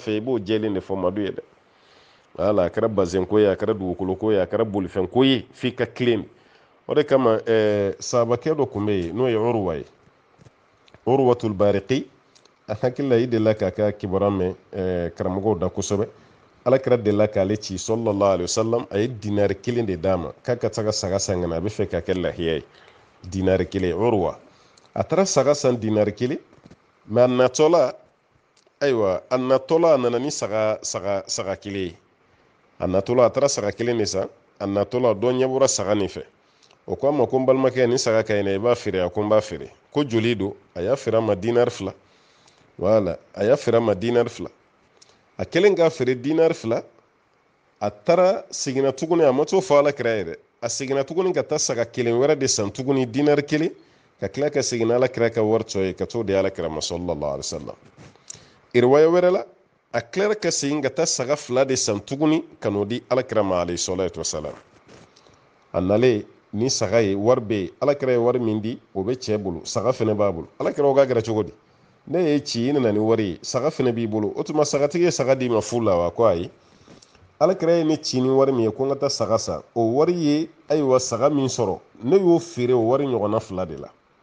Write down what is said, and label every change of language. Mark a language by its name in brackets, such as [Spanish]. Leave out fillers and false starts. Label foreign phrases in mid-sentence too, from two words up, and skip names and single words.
[Bambara] fɛ i b'o jɛlen de fɔ Madu ye dɛ wala a kɛra bazɛn ko ye a kɛra dugukolo ko ye a kɛra bolifɛn ko ye f'i ka tilen o de kama sahabakɛ dɔ tun bɛ yen n'o ye Uruwa ye Uruwatul Bariqi a hakili la i delila k'a ka kibaruya mɛn karamɔgɔw da kosɛbɛ alakira delila k'ale ci [Arabic] صلى الله عليه وسلم [Bambara] a ye dinari 1 de d'a ma k'a ka taga saga san kana a bɛ fɛ ka kɛ lahiya ye dinari 1 Uruwa a taara saga san dinari 1 mɛ a natɔla ayiwa a natɔla a nana ni saga 1 ye a natɔla a taara saga 1 de san a natɔla dɔ ɲɛ bɔra saga nin fɛ o ko a ma ko n balimakɛ ni saga ka ɲi dɛ i b'a feere a ko n b'a feere ko joli don a y'a feere a ma dinari 2 wala a y'a feere a ma dinari 2 a kɛlen k'a feere dinari 2 a taara seginna tuguni a ma t'o fɔ alakira ye dɛ a seginna tuguni ka taa saga 1 wɛrɛ de san tuguni dinari 1 ka tila ka segin alakira ka wari tɔ ye ka t'o di alakira ma [Arabic] صلى الله عليه وسلم [Bambara] riwaya wɛrɛ la a tilara ka segin ka taa saga 2 de san tuguni ka n'o di alakira ma [Arabic] عليه الصلاة والسلام [Bambara] a nalen ni saga ye wari bɛ yen alakira ye wari min di o bɛ cɛ bolo saga fɛnɛ b'a bolo alakira o ka gɛrɛ cogo di ne ye ci i nana ni wari ye saga fɛnɛ b'i bolo o tuma sagatigi ye saga d'i ma fu la wa ko ayi alakira ye ne ci ni wari min ye ko n ka taa saga san o wari ye ayiwa saga min sɔrɔ ne y'o feere o wari ɲɔgɔnna 2 de la